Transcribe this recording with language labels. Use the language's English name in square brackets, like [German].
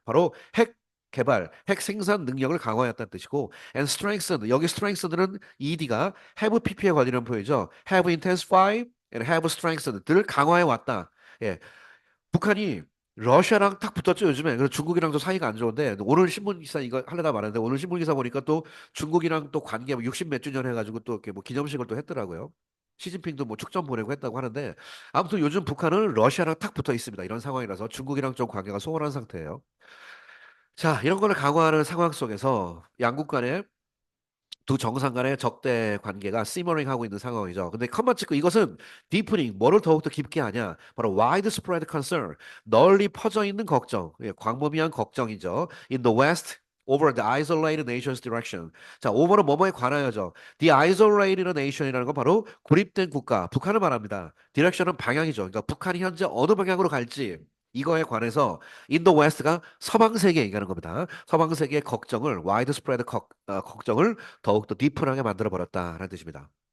[Korean] 바로 핵 개발, 핵 생산 능력을 강화했다는 뜻이고, [English] and strengthen. [Korean] 여기 strengthen은 ed가 have pp에 관련된 표현이죠. [English] have intensified and have strengthened를 [Korean] 강화해 왔다. 예, 북한이 러시아랑 탁 붙었죠, 요즘에. 그래서 중국이랑도 사이가 안 좋은데, 오늘 신문 기사 이거 하려다 말았는데, 오늘 신문 기사 보니까 또 중국이랑 또 관계 60 몇 주년 해가지고 또 이렇게 뭐 기념식을 또 했더라고요. 시진핑도 뭐 축전 보내고 했다고 하는데, 아무튼 요즘 북한은 러시아랑 탁 붙어 있습니다. 이런 상황이라서 중국이랑 좀 관계가 소원한 상태예요. 자, 이런 거를 강화하는 상황 속에서 양국 간에 두 정상 간의 적대 관계가 시머링 하고 있는 상황이죠. 근데 컴마 찍고 이것은 디프닝, 뭐를 더욱더 깊게 하냐? 바로 widespread concern, 널리 퍼져 있는 걱정, 예, 광범위한 걱정이죠. [English] In the West, over the isolated nation's direction. [Korean] 자, over는 뭐뭐에 관하여죠. [English] The isolated nation [Korean] 이라는 건 바로 고립된 국가, 북한을 말합니다. direction은 방향이죠. 그러니까 북한이 현재 어느 방향으로 갈지 이거에 관해서 인도 웨스트가 서방 세계에 얘기하는 겁니다. 서방 세계의 걱정을 와이드 스프레드 걱정을 더욱더 디프하게 만들어 버렸다라는 뜻입니다.